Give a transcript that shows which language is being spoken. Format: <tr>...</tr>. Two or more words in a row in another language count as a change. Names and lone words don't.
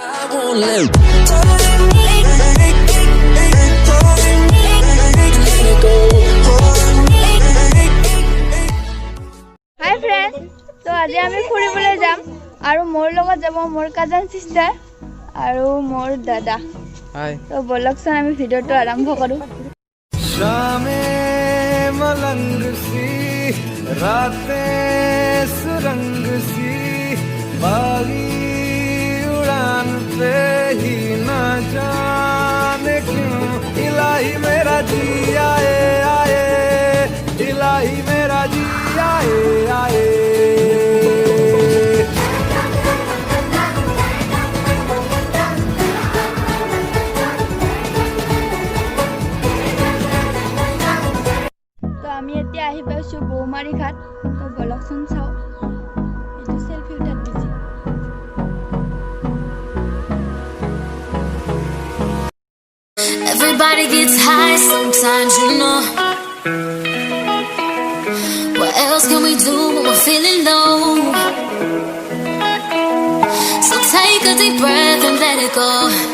<en>won't let go. Hi friends,</en> <as>so আজি আমি ফুৰিবলৈ যাম আৰু মোৰ লগত যাব মোৰ</as> <en>cousin sister</en> <as>আৰু মোৰ দাদা। হাই তো বলকচোন আমি ভিডিওটো আৰম্ভ কৰো।</as> <hi>शामे मलंग सी रातें सुरंग सी बागी उड़ान पे ही न जाने क्यों इलाही मेरा जी आए आए इलाही मेरा जी आए आए</hi> <as>আমি এতিয়া আহি পাইছো বৌমাৰী ঘাট। তো বলকচোন চাও এইটো সেলফি উঠাত বিজি।</as> <en>Everybody gets high sometimes, you know. What else can we do when we're feeling low? So take a deep breath and let it go.</en>